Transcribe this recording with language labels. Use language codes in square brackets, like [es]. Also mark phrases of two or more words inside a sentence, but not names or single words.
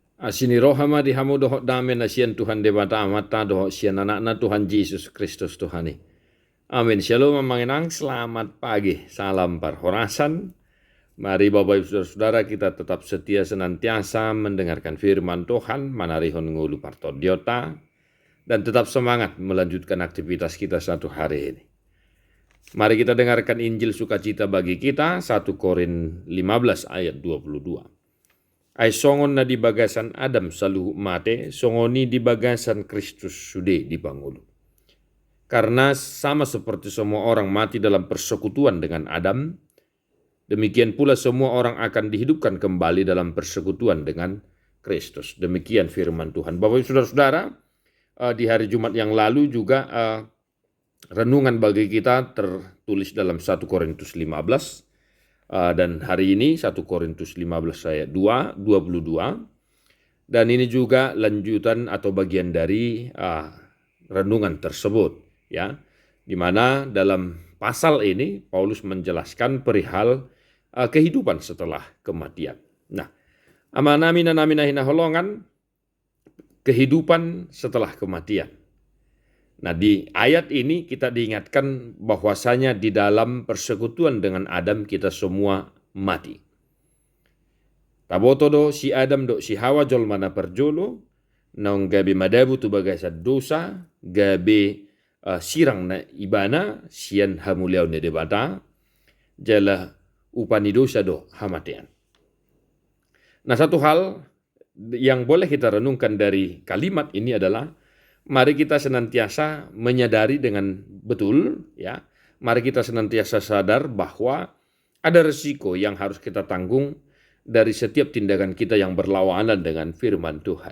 [bbc] Asini rohama di hamu dohok dame na sian Tuhan debata amata dohok sian anak-anak Tuhan Yesus Kristus Tuhani. Amin. Shalom manginang, [id] selamat pagi. Salam parhorasan. Mari Bapak Ibu Saudara kita tetap setia senantiasa mendengarkan firman Tuhan, [bbc] manarihon ngulu partodiota, [id] dan tetap semangat melanjutkan aktivitas kita satu hari ini. Mari kita dengarkan Injil sukacita bagi kita, 1 Korin 15 ayat 22. [bbc] Ai songon na di bagasan Adam saluhu mate, songoni di bagasan Kristus sude di bangulu. [id] Karena sama seperti semua orang mati dalam persekutuan dengan Adam, demikian pula semua orang akan dihidupkan kembali dalam persekutuan dengan Kristus. Demikian firman Tuhan. Bapak Ibu Saudara-saudara, di hari Jumat yang lalu juga renungan bagi kita tertulis dalam 1 Korintus 15. Dan hari ini 1 Korintus 15 ayat 22. Dan ini juga lanjutan atau bagian dari renungan tersebut, ya. Di mana dalam pasal ini Paulus menjelaskan perihal kehidupan setelah kematian. Nah, [bbc] amanamina namina hina holongan [id] kehidupan setelah kematian. Nah, di ayat ini kita diingatkan bahwasanya di dalam persekutuan dengan Adam kita semua mati. [bbc] Taboto do si Adam do si Hawa jol mana perjolo, naung gabe madabu tu bagasa dosa, gabe sirang na ibana, sian hamuliau ne debata, jala upani dosa do hamatian. [id] Nah, satu hal yang boleh kita renungkan dari kalimat ini adalah mari kita senantiasa menyadari dengan betul, ya. Mari kita senantiasa sadar bahwa ada resiko yang harus kita tanggung dari setiap tindakan kita yang berlawanan dengan firman Tuhan.